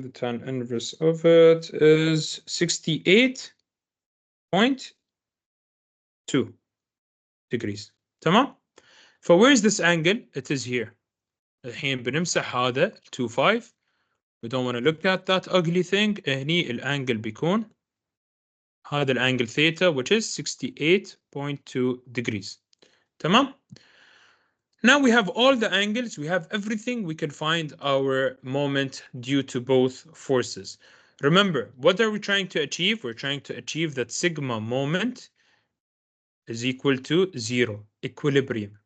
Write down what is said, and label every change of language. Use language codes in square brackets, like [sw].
[en] The tan inverse of it is 68.2 degrees. [ar] تمام. [en] Where is this angle? It is here. [ar] الحين بنمسح هذا 2 5. [en] We don't want to look at that ugly thing. [ar] هني الانجل بيكون هذا الانجل theta, [en] which is 68.2 degrees. [ar] تمام. [en] Now we have all the angles, we have everything, we can find our moment due to both forces. Remember, what are we trying to achieve? We're trying to achieve that sigma moment is equal to 0, equilibrium.